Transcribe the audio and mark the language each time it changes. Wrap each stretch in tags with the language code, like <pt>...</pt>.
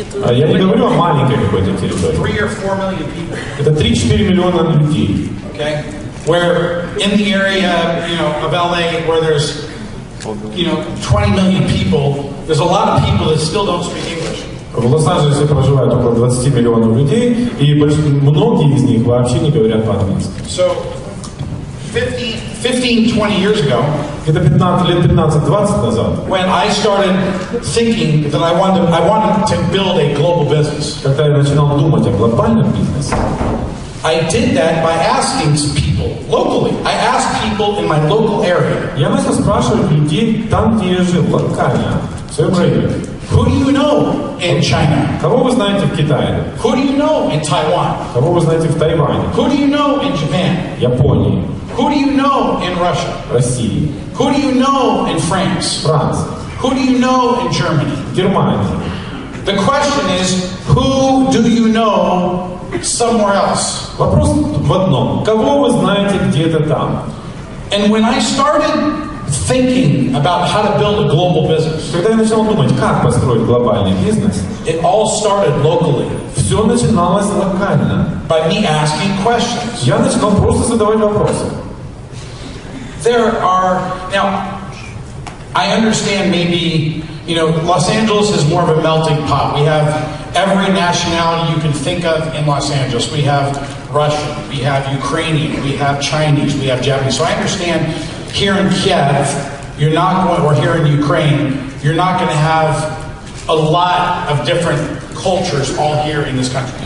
<ru>Я не говорю о маленькой какой-то территории.</ru> <en>3 or 4 million people.</en> <ru>Это 3-4 миллиона людей.</ru> <en>Okay, where in the area, of LA, where there's, 20 million people, there's a lot of people that still don't speak English.</en> <ru>В Лос-Анджелесе проживает около 20 миллионов людей, и многие из них вообще не говорят по-английски.</ru> <en>So, 15-20 years ago,</en> <ru>это 15 лет 15-20 назад,</ru> <en>when I started thinking that I wanted to build a global business,</en> <ru>когда я начинал думать о глобальном бизнесе,</ru> <en>I did that by asking people locally. I asked people in my local area.</en> <ru>Я начал спрашивать людей там, где я жил, локально, в своем районе.</ru> <en>Who do you know in China?</en> <ru>Кого вы знаете в Китае?</ru> <en>Who do you know in Taiwan?</en> <ru>Кого вы знаете в Тайване?</ru> <en>Who do you know in Japan?</en> <ru>Японии?</ru> <en>Who do you know in Russia?</en> <ru>России?</ru> <en>Who do you know in France?</en> <ru>Франции?</ru> <en>Who do you know in Germany?</en> <ru>Германии?</ru> <en>The question is, who do you know somewhere else?</en> <ru>Вопрос в одном. Кого вы знаете где-то там?</ru> <en>And when I started thinking about how to build a global business,</en> <ru>когда я начал думать, как построить глобальный бизнес,</ru> <en>it all started locally.</en> <ru>Все начиналось локально.</ru> <en>By me asking questions.</en> <ru>Я начинал просто задавать вопросы.</ru> <en>Now, I understand maybe, Los Angeles is more of a melting pot. We have every nationality you can think of in Los Angeles. We have Russian, we have Ukrainian, we have Chinese, we have Japanese. So I understand here in Kiev, or here in Ukraine, you're not going to have a lot of different cultures all here in this country.</en>